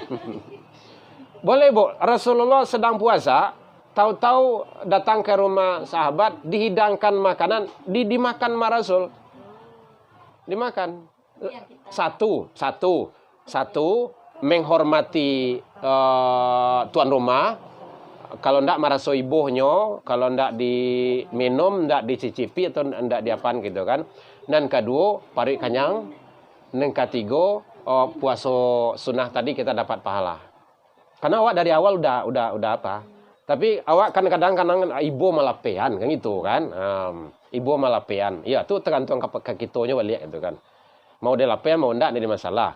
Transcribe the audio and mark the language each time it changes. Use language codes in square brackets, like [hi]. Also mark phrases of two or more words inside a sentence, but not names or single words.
[id] Boleh, Bu. Rasulullah sedang puasa, tahu-tahu datang ke rumah sahabat, dihidangkan makanan, dimakan sama Rasul. Dimakan. Satu menghormati tuan rumah. [min] Kalau ndak maraso ibuhnya, kalau ndak diminum, ndak dicicipi atau ndak diapan gitu kan. [id] Dan kedua, parik kenyang. Dan ketiga, puasa sunnah tadi kita dapat pahala. Karena awak dari awal udah apa? Tapi awak kan kadang-kadang ibu malapean kan gitu kan. Ibu malapean. Ya, itu tergantung ke kitanya balik gitu kan. Mau dia lapean mau ndak jadi masalah.